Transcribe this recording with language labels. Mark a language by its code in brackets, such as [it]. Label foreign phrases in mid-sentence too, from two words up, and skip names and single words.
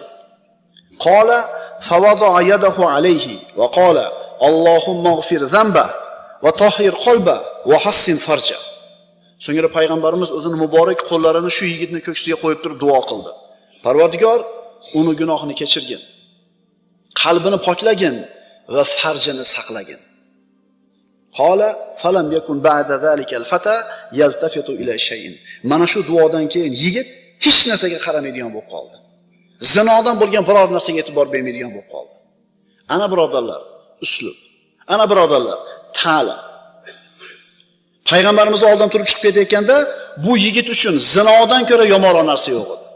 [ar] قال فوضع يده عليه وقال اللهم اغفر ذنبه وطهر قلبه وحصن فرجه. [uz] So'ngra payg'ambarimiz o'zining muborak qo'llarini shu yigitning ko'ksiga qo'yib turib duo qildi. Parvardigor, uni gunohini kechirgin, qalbini poklagin va farjini saqlagin. [ar] قال فلم يكن بعد ذلك الفتى يلتفت إلى شيء. [uz] Mana shu duodan keyin yigit hech narsaga qaramaydigan bo'lib qoldi. Zinodan bo'lgan biror narsaga e'tibor bermaydigan bo'lib qoldi. Ana birodarlar, uslub. Ana birodarlar, ta'lim. Payg'ambarimiz oldidan turib chiqib ketayotganda bu yigit uchun zinodan ko'ra yomonroq narsa yo'q edi.